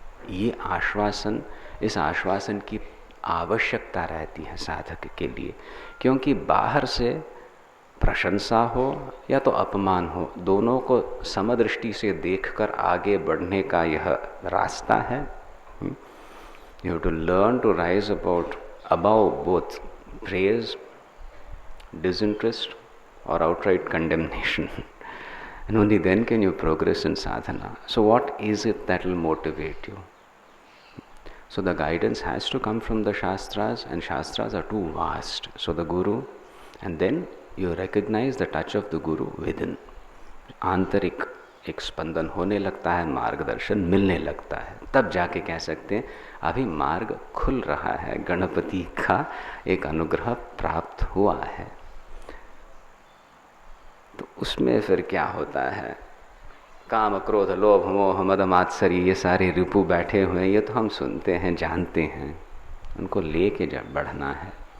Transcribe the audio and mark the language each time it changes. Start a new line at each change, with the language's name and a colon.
Hindi: ये आश्वासन, इस आश्वासन की आवश्यकता रहती है साधक के लिए, क्योंकि बाहर से प्रशंसा हो या तो अपमान हो, दोनों को समदृष्टि से देखकर आगे बढ़ने का यह रास्ता है।
English: You have to learn to rise above both praise, disinterest or outright condemnation. And only then can you progress in sadhana. So what is it that will motivate you? So the guidance has to come from the Shastras, and Shastras are too vast. So the Guru, and then you recognize the touch of the Guru within.
Hindi: आंतरिक एक स्पंदन होने लगता है, मार्गदर्शन मिलने लगता है, तब जाके कह सकते हैं अभी मार्ग खुल रहा है, गणपति का एक अनुग्रह प्राप्त हुआ है। तो उसमें फिर क्या होता है, काम क्रोध लोभ मोह मद मात्सर्य ये सारे रिपु बैठे हुए हैं, ये तो हम सुनते हैं जानते हैं, उनको लेके जब बढ़ना है।